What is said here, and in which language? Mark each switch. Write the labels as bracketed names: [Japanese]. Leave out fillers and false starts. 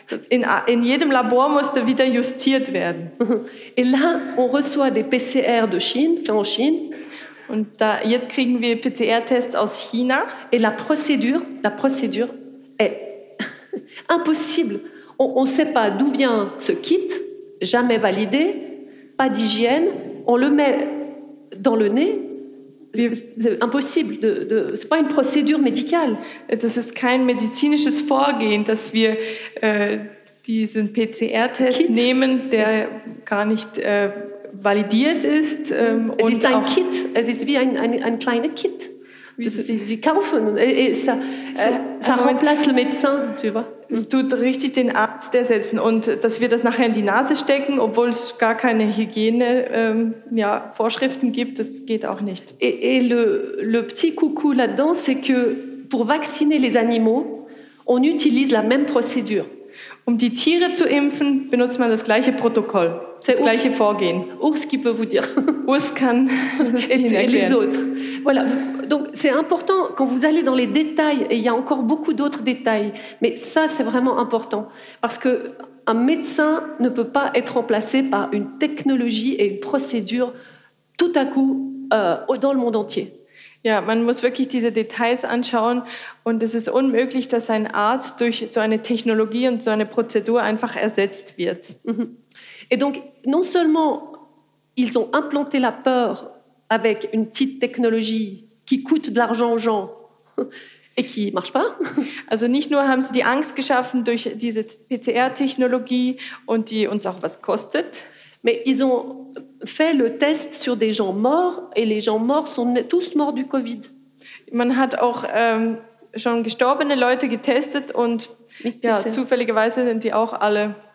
[German] In jedem Labor musste wieder justiert werden. [French] Et là, on reçoit des PCR de Chine, en Chine. [German] Und da, jetzt kriegen wir PCR-Tests aus China. [French] Et la procédure est impossible. On ne sait pas d'où vient ce kit, jamais validé, pas d'hygiène. On le met dans le nez. C'est impossible. Ce n'est pas une procédure médicale. [German] Das ist kein medizinisches Vorgehen, dass wir diesen PCR-Test kit. Nehmen, der gar nicht... validiert ist. Es ist ein Kit, es ist wie ein kleines Kit, das sie kaufen. [French] Ça remplace le médecin, tu vois. [German] Es tut richtig den Arzt ersetzen und dass wir das nachher in die Nase stecken, obwohl es gar keine Hygiene, Vorschriften gibt, das geht auch nicht. [French] Et le petit coucou là-dedans, c'est que pour vacciner les animaux, on utilise la même procédure. [German] Um die Tiere zu impfen, benutzt man das gleiche Protokoll, das gleiche Vorgehen. [French] Urs, qui peut vous dire. [German] Urs kann das Ihnen erklären. [French] Et les autres. Voilà. Donc, c'est important, quand vous allez dans les détails, et il y a encore beaucoup d'autres détails, mais ça, c'est vraiment important. Parce qu'un médecin ne peut pas être remplacé par une technologie et une procédure tout à coup dans le monde entier. [German] Ja, man muss wirklich diese Details anschauen und es ist unmöglich, dass ein Arzt durch so eine Technologie und so eine Prozedur einfach ersetzt wird. [French] Et donc, non seulement ils ont implanté la peur avec une petite technologie qui coûte de l'argent aux gens et qui marche pas. [German] Also nicht nur haben sie die Angst geschaffen durch diese PCR-Technologie und die uns auch was kostet. [French] Mais ils ont fait le test sur des gens morts et les gens morts sont tous morts du Covid. [German] Man hat auch schon gestorbene Leute getestet und ja, zufälligerweise sind die auch alle